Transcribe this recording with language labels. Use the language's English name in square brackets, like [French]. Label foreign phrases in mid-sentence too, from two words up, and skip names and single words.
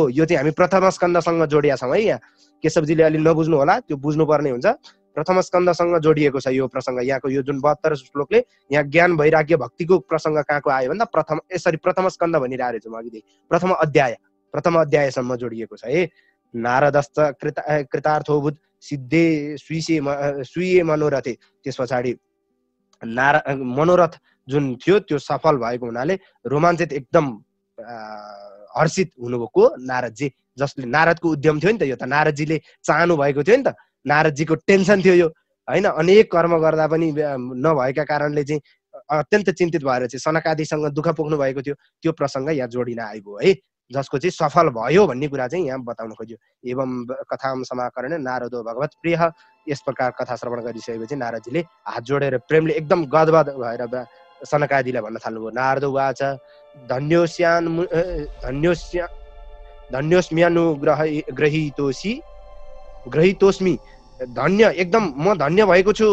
[Nepali] यो चाहिँ हामी प्रथम स्कन्दसँग जोडिया छौँ है। यहाँ केशवजीले अलि नबुझ्नु होला, त्यो बुझ्नुपर्ने हुन्छ। प्रथम स्कन्दसँग जोडिएको छ यो प्रसङ्ग। यहाँको यो जुन 72 श्लोकले यहाँ ज्ञान वैराग्य भक्तिको प्रसङ्ग कहाँको आयो भन्दा प्रथम स्कन्द भनिरहेको छु म अघिदेखि, प्रथम अध्यायसम्म जोडिएको छ है। [Sanskrit] नारदश्च कृतार्थोभूत सिद्धे स्वीय मनोरथे, [Nepali] त्यस पछाडि मनोरथ जुन थियो त्यो सफल भएको हुनाले रोमाञ्चित एकदम हर्षित हुनुभयो को, नारदजी, जसले नारदको उद्यम थियो नि त, यो त नारदजीले चाहनु भएको थियो नि त, नारदजीको टेन्सन थियो यो हैन, अनेक कर्म गर्दा पनि नभएका कारणले चाहिँ अत्यन्त चिन्तित भएर चाहिँ सनकादिसँग दुःख पोख्नु भएको थियो, त्यो प्रसङ्ग यहाँ जोडिन आइगयो है, जसको चाहिँ सफल भयो भन्ने कुरा चाहिँ यहाँ बताउन खोज्यो। [Sanskrit] एवं कथाम समाकरण नारदो भगवत प्रिय, [Nepali] यस प्रकार कथा श्रवण गरिसकेपछि नारदजीले हात जोडेर प्रेमले एकदम गदगद भएर सनकादिलाई भन्न थाल्नुभयो। [Sanskrit] नारद उवाच ग्रहीतोस्मि, [Nepali] धन्य, एकदम म धन्य भएको छु।